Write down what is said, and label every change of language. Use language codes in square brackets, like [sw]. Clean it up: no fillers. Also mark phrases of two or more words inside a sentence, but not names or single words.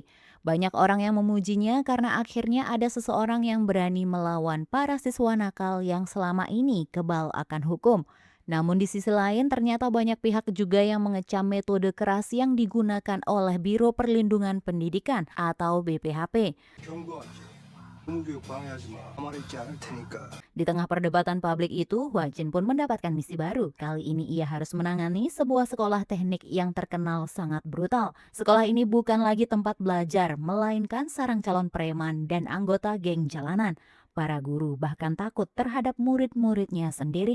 [id] Banyak orang yang memujinya karena akhirnya ada seseorang yang berani melawan para siswa nakal yang selama ini kebal akan hukum. Namun di sisi lain ternyata banyak pihak juga yang mengecam metode keras yang digunakan oleh Biro Perlindungan Pendidikan atau BPHP. [ko] 경고하지. 공교육 방해하지 마. 가만히 있지 않을 테니까. [id] Di tengah perdebatan publik itu, Hwajin pun mendapatkan misi baru. Kali ini ia harus menangani sebuah sekolah teknik yang terkenal sangat brutal. Sekolah ini bukan lagi tempat belajar, melainkan sarang calon preman dan anggota geng jalanan. Para guru bahkan takut terhadap murid-muridnya sendiri.